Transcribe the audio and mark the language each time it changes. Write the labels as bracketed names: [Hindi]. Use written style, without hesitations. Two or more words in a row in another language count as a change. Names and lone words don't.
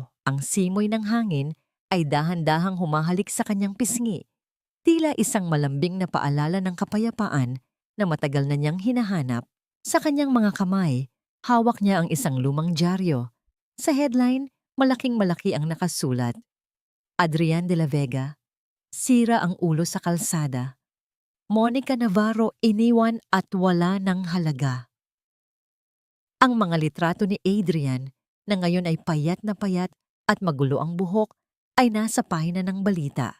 [Filipino] Ang simoy ng hangin ay dahan-dahang humahalik sa kanyang pisngi. Tila isang malambing na paalala ng kapayapaan na matagal na niyang hinahanap. Sa kanyang mga kamay, hawak niya ang isang lumang dyaryo. Sa headline, malaking-malaki ang nakasulat. Adrian de la Vega, sira ang ulo sa kalsada. Monica Navarro iniwan at wala ng halaga. Ang mga litrato ni Adrian, na ngayon ay payat na payat at magulo ang buhok, ay nasa pahina ng balita.